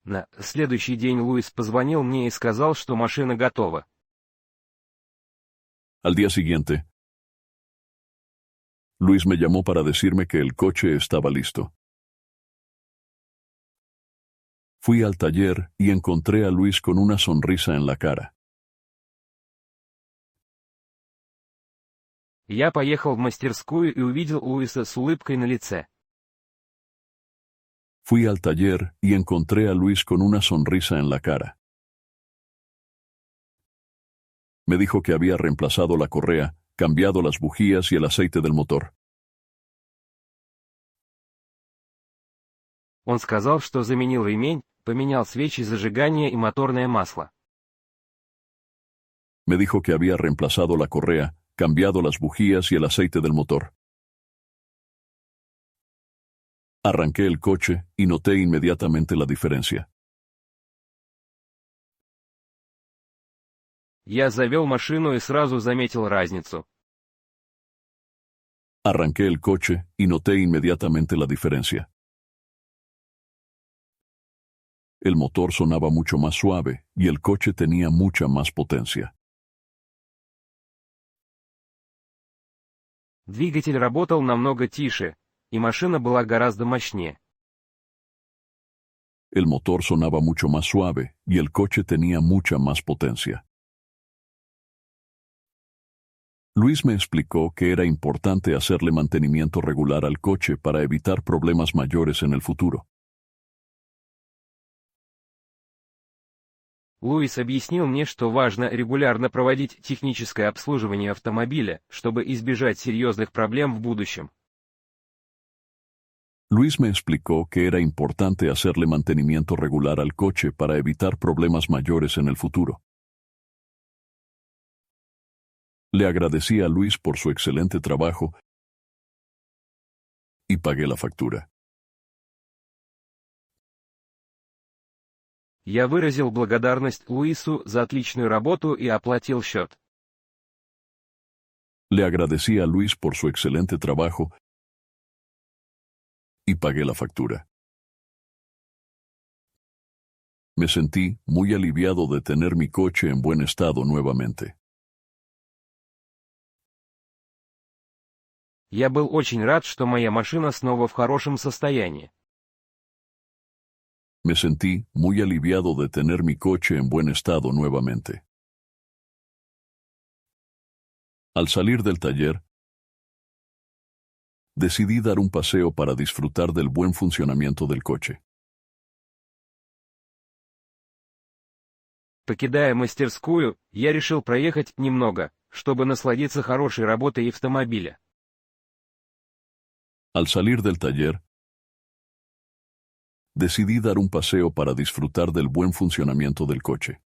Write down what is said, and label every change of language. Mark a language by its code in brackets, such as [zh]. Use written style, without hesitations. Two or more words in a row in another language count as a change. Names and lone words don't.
[ru] На следующий день Луис позвонил мне и сказал, что машина готова. [es] Al día siguiente, Luis me llamó para decirme que el coche estaba listo. Fui al taller y encontré a Luis con una sonrisa en la cara. [ru] Я поехал в мастерскую и увидел Луиса с улыбкой на лице. [es] Fui al taller y encontré a Luis con una sonrisa en la cara. Me dijo que había reemplazado la correa, cambiado las bujías y el aceite del motor. [ru] Он сказал, что заменил ремень, поменял свечи зажигания и моторное масло. [es] Me dijo que había reemplazado la correa, cambiado las bujías y el aceite del motor. Arranqué el coche y noté inmediatamente la diferencia. [ru] Я завел машину и сразу заметил разницу. [es] Arranqué el coche y noté inmediatamente la diferencia. El motor sonaba mucho más suave y el coche tenía mucha más potencia. [ru] Двигатель работал намного тише, и машина была гораздо мощнее. [es] El motor sonaba mucho más suave y el coche tenía mucha más potencia. Luis me explicó que era importante hacerle mantenimiento regular al coche para evitar problemas mayores en el futuro. [ru] Луис объяснил мне, что важно регулярно проводить техническое обслуживание автомобиля, чтобы избежать серьезных проблем в будущем. [es] Luis me explicó que era importante hacerle mantenimiento regular al coche para evitar problemas mayores en el futuro. Le agradecí a Luis por su excelente trabajo y pagué la factura. [ru] Я выразил благодарность Луису за отличную работу и оплатил счет. [es] Le agradecí a Luis por su excelente trabajo y pagué la factura. Me sentí muy aliviado de tener mi coche en buen estado nuevamente. [ru] Я был очень рад, что моя машина снова в хорошем состоянии. [es] Me sentí muy aliviado de tener mi coche en buen estado nuevamente. Al salir del taller, decidí dar un paseo para disfrutar del buen funcionamiento del coche. [ru] Покидая мастерскую, я решил проехать немного, чтобы насладиться хорошей работой автомобиля. [es] Al salir del taller, decidí dar un paseo para disfrutar del buen funcionamiento del coche.